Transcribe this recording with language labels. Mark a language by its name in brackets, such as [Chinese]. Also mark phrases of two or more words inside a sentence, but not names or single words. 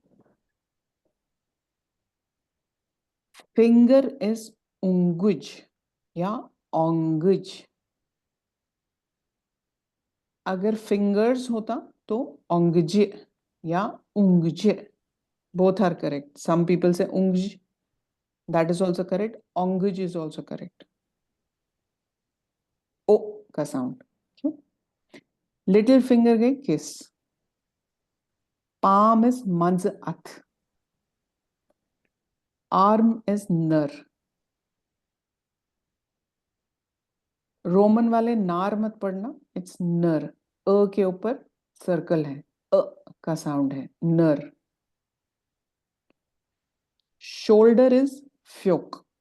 [English] finger is उंगुज या ओंगुज. [Hindi] अगर फिंगर्स होता तो ओंगज या उंगज. [English] Both are correct. Some people say उंगज, That is also correct. ओंगज is also correct. [Hindi] ओ का साउंड. [English] little finger [Kashmiri] गए किस. [English] palm is [Kashmiri] मंज अथ. [English] arm is नर. [Hindi] रोमन वाले नार मत पढ़ना, इट्स नर. के ऊपर सर्कल है, का साउंड है, नर. [English] shoulder is फ्योक.